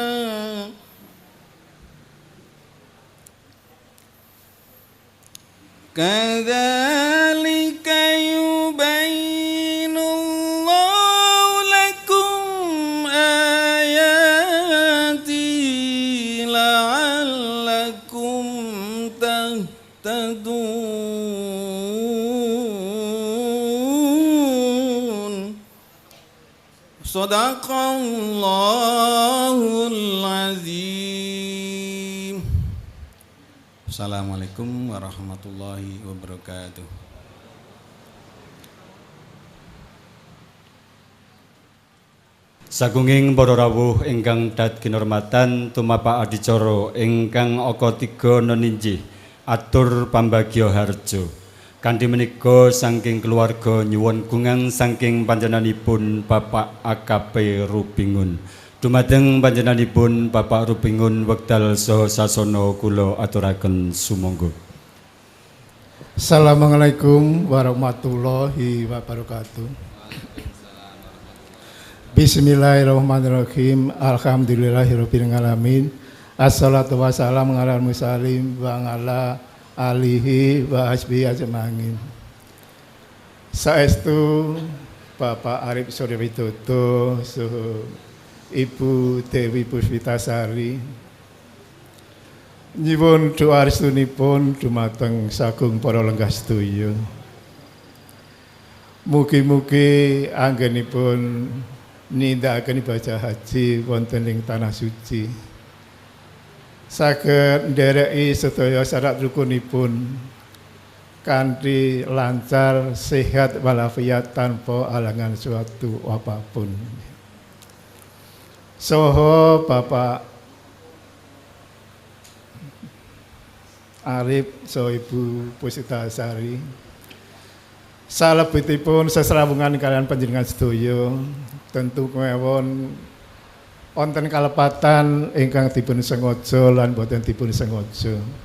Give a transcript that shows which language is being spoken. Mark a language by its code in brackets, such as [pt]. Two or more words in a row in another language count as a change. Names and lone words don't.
[ar] كذلك يبين الله لكم آياته لعلكم تهتدون. صدق الله العظيم. السلام عليكم ورحمة الله وبركاته. [jv] Sagunging para rawuh ingkang dat kinurmatan tumapak adicara ingkang aka 3 neninjih atur pambagya harja. Kanthi menika saking keluarga nyuwun gungang saking panjenenganipun Bapak AKP Rupingun. Dumateng panjenenganipun Bapak Rupingun wekdal saha sasana kula aturaken sumangga. [ar] السلام عليكم ورحمة الله وبركاته. بسم الله الرحمن الرحيم. الحمد لله رب العالمين. الصلاة والسلام على المرسلين وعلى آله وأصحابه أجمعين. [jv] Saestu Bapak Arif Surya Widodo saha Ibu Dewi Puspitasari nyuwun doa restunipun dumateng sagung para lenggah sedaya. Mugi-mugi anggenipun nindakaken ibadah haji wonten ing tanah suci saged ndereki sedaya syarat rukunipun kanthi lancar, sehat walafiat tanpa alangan suatu apapun. Saha Bapak Arif saha Ibu Puspitasari salebetipun sesrawungan kalian panjenengan sedaya tentu kemawon wonten kalepatan ingkang dipun sengaja lan boten dipun sengaja.